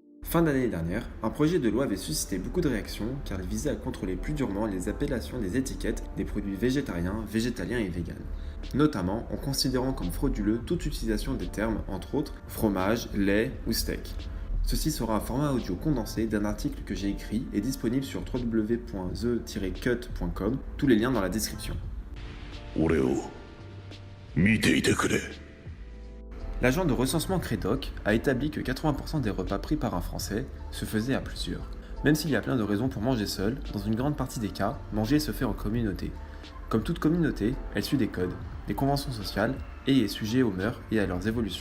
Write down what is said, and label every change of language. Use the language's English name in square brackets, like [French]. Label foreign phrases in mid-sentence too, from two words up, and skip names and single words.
[French] Fin d'année dernière, un projet de loi avait suscité beaucoup de réactions car il visait à contrôler plus durement les appellations des étiquettes des produits végétariens, végétaliens et véganes. Notamment en considérant comme frauduleux toute utilisation des termes, entre autres, fromage, lait ou steak. Ceci sera un format audio condensé d'un article que j'ai écrit et disponible sur www.the-cut.com, tous les liens dans la description. [Japanese] 俺を見ていてくれ。 [French] L'agent de recensement Crédoc a établi que 80% des repas pris par un Français se faisaient à plusieurs. Même s'il y a plein de raisons pour manger seul, dans une grande partie des cas, manger se fait en communauté. Comme toute communauté, elle suit des codes, des conventions sociales et est sujet aux mœurs et à leurs évolutions.